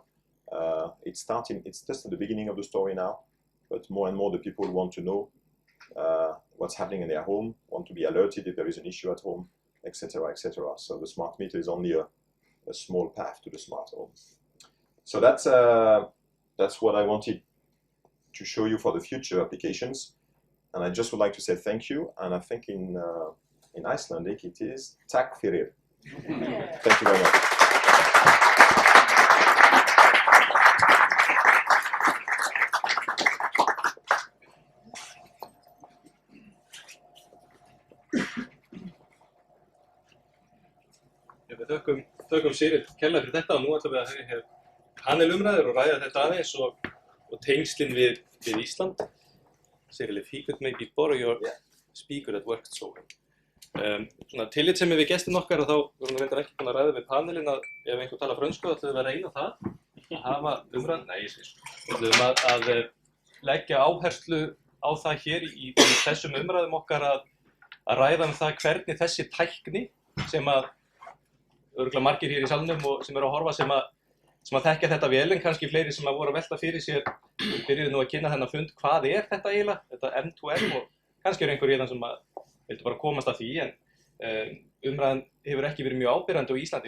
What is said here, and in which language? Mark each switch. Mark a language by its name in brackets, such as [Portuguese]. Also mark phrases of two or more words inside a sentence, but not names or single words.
[English] It's just at the beginning of the story now, but more and more the people want to know what's happening in their home, want to be alerted if there is an issue at home, etc., etc. So the smart meter is only a small path to the smart home. So that's what I wanted to show you for the future applications. And I just would like to say thank you. And I think in Icelandic it is [Icelandic] takk fyrir. [English] Thank you very much. [Icelandic] Við þökkum Cyril kærlega fyrir þetta og nú ætlum við að hafa panelumræður og ræða þetta aðeins og tengslin við Ísland. [English] Cyril, if he could maybe borrow your speaker that worked so well. [Icelandic] Svona tillitssemi við gestin okkar og þá vorum við reyndar ekki búin að ræða við panelin að ef einhver talar frönsku þá ætlum við að reyna það að hafa umræðan, nei ég sé svo. Við ætlum að leggja áherslu á það hér í þessum umræðum okkar að ræða það hvernig þessi tækni sem að örugglega margir hér í salnum og sem eru að horfa sem að þekkja þetta vel en kannski fleiri sem að voru að velta fyrir sér byrjuðu nú að kynna þennan fund hvað þetta eiginlega, þetta M2M og kannski einhver hérna sem vildi bara komast að því, en umræðan hefur ekki verið mjög áberandi á Íslandi.